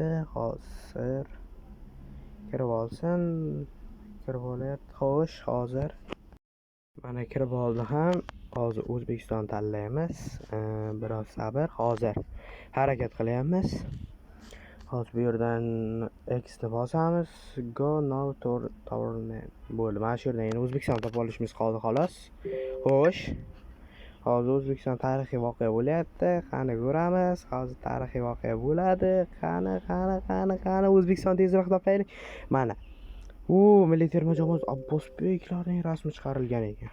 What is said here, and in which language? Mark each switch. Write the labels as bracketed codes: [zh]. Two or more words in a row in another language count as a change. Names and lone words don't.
[uz] Hozir kirib olsin. Kirib olyapti. Xo'sh, hozir mana kirib oldi ham. Hozir O'zbekiston tanlaymiz. Biroz sabr. Hozir harakat qilyapmiz. Hozir bu yerdan X ni bosamiz. [en] Go now tournament. [uz] Bo'ldi. Mana shu yerdan yana O'zbekiston topib olishimiz qoldi xolos. Xo'sh. Hozir O'zbekiston tarixiy voqea bo'lyapti. Qani ko'ramiz. Hozir tarixiy voqea bo'ladi. Qani O'zbekiston tezroq topaylik. Mana. Milliy terma jamoasi Abbosbeklarning rasmi chiqarilgan ekan.